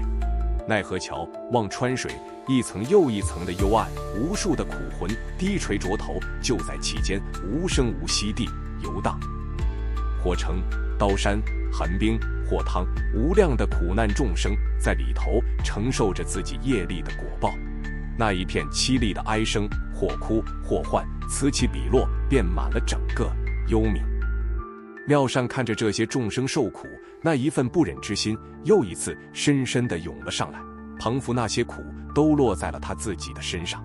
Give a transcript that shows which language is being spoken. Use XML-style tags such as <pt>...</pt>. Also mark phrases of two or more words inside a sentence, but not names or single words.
<zh>奈何橋望川水，一層又一層的幽暗，無數的苦魂低垂着頭，就在其間无声無息地游蕩。火城、刀山、寒冰、火湯，無量的苦難眾生在裡頭承受着自己業力的果報。那一片凄厲的哀聲，或哭或喚，此起彼落，遍滿了整個幽冥。妙善看着這些眾生受苦，那一份不忍之心又一次深深地湧了上來，彷彿那些苦都落在了他自己的身上。</zh>